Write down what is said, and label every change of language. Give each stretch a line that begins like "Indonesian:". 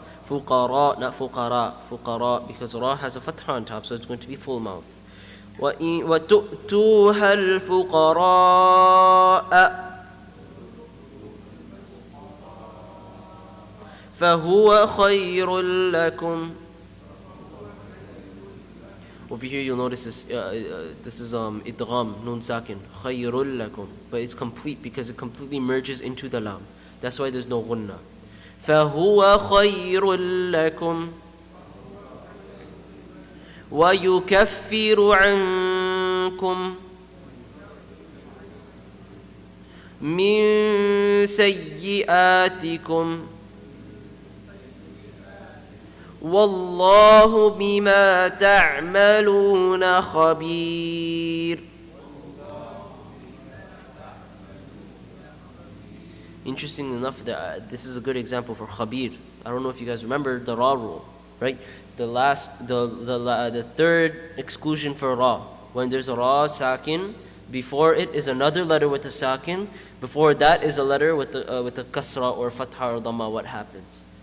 English: فقراء not فقراء because ra has a fatha on top, so it's going to be full mouth.
Arabic: وتؤتوها الفقراء فهو خير لكم.
English: Over here you'll notice this is idgham nun sakin khayrul lakum, but it's complete because it completely merges into the lam. That's why there's no ghunna.
Arabic: فهو خير لكم ويكفر عنكم من سيئاتكم والله بما تعملون خبير.
English: Interesting enough that this is a good example for khabir. I don't know if you guys remember the ra rule, right? The third exclusion for ra, when there's a ra sakin, before it is another letter with a sakin, before that is a letter with a kasra or fatha or dhamma, what happens?